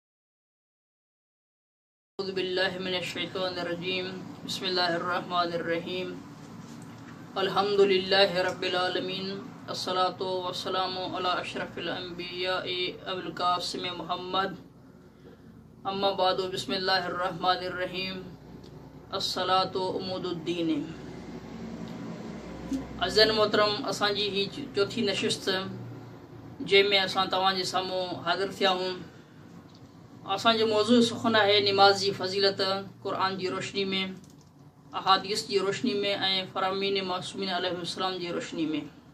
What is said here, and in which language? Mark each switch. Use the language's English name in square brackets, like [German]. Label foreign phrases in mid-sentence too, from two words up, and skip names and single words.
[Arabic] أعوذ بالله من الشيطان الرجيم بسم الله الرحمن الرحيم الحمد لله رب العالمين الصلاة والسلام على أشرف الأنبياء أبي القاسم محمد أما بعد بسم الله الرحمن الرحيم الصلاة أمود الدين [Sindhi] अज़न मोहतरम असांजी ही चौथी नशिस्त जंहिंमें असां तव्हांजे साम्हूं हाज़िर थिया आहियूं। असांजो मौज़ू सुखन आहे निमाज़ जी फ़ज़ीलत क़ुरान जी रोशनी में, अहादीस जी रोशनी में ऐं फ़रामीन मासूमीन अलैहिस्सलाम जी रोशनी में।